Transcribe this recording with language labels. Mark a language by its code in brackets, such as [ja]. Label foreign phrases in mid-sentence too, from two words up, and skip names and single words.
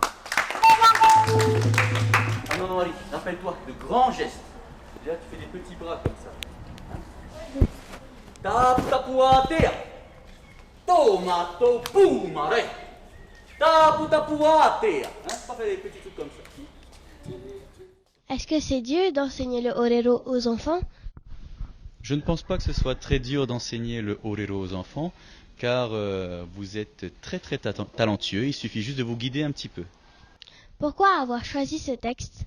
[fr] Anouari, rappelle-toi, de grands gestes. Déjà, tu fais des petits bras comme ça. [ty] Tapu-tapua tea. Tomato pou mare. Tapu-tapua tea. [fr] Pas faire des petits trucs comme ça. Est-ce que c'est dur d'enseigner le orero aux enfants? Je ne pense pas que ce soit très dur d'enseigner le orero aux enfants, car vous êtes très très talentueux, il suffit juste de vous guider un petit peu. Pourquoi avoir choisi ce texte?